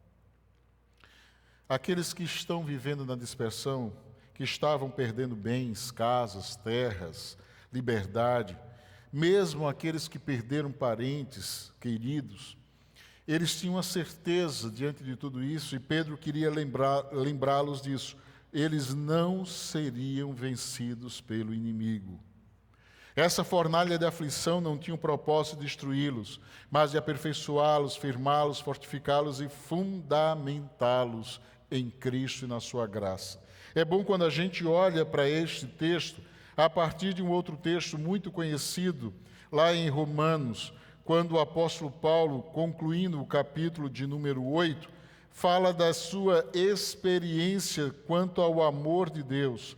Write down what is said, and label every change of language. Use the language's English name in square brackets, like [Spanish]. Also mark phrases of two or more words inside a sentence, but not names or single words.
[Portuguese] Aqueles que estão vivendo na dispersão, que estavam perdendo bens, casas, terras, liberdade, mesmo aqueles que perderam parentes, queridos, eles tinham a certeza diante de tudo isso, e Pedro queria lembrá-los disso. Eles não seriam vencidos pelo inimigo. Essa fornalha de aflição não tinha o propósito de destruí-los, mas de aperfeiçoá-los, firmá-los, fortificá-los e fundamentá-los em Cristo e na sua graça. É bom quando a gente olha para este texto a partir de um outro texto muito conhecido, lá em Romanos, quando o apóstolo Paulo, concluindo o capítulo de número 8, fala da sua experiência quanto ao amor de Deus.